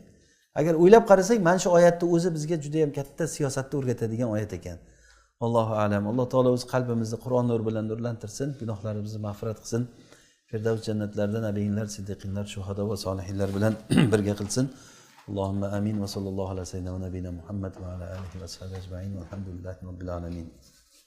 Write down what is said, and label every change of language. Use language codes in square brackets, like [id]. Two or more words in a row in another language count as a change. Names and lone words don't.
[uz] Agar o'ylab qarasak, mana shu oyatni o'zi bizga juda ham katta siyosatni o'rgatadigan oyat ekan. [ar] الله أعلم. [uz] Alloh taolo o'z qalbimizni Qur'on nuri bilan nurlantirsin, gunohlarimizni mag'firat qilsin. Firdavs jannatlarida nabiylar, siddiqinlar, shuhada va solihinlar bilan birga qilsin. [ar] اللهم آمين وصلى الله عليه وسلم نبينا محمد وعلى آله وصحبه أجمعين. الحمد لله رب العالمين.